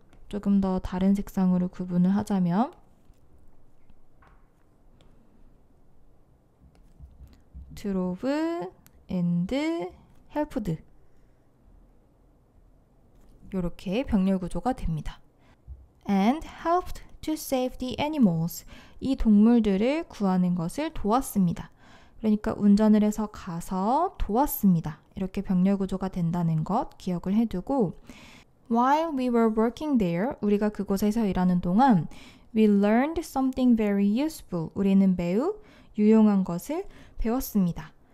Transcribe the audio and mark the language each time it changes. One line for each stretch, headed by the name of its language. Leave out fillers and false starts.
Korean: 조금 더 다른 색상으로 구분을 하자면 drove and helped 이렇게 병렬 구조가 됩니다.
English: and helped to save the animals
Korean: 이 동물들을 구하는 것을 도왔습니다. 그러니까 운전을 해서 가서 도왔습니다. 이렇게 병렬 구조가 된다는 것 기억을 해두고
English: While we were working there, 우리가 그곳에서 일하는 동안 we learned something very useful.
Korean: 우리는 매우 유용한 것을 배웠습니다.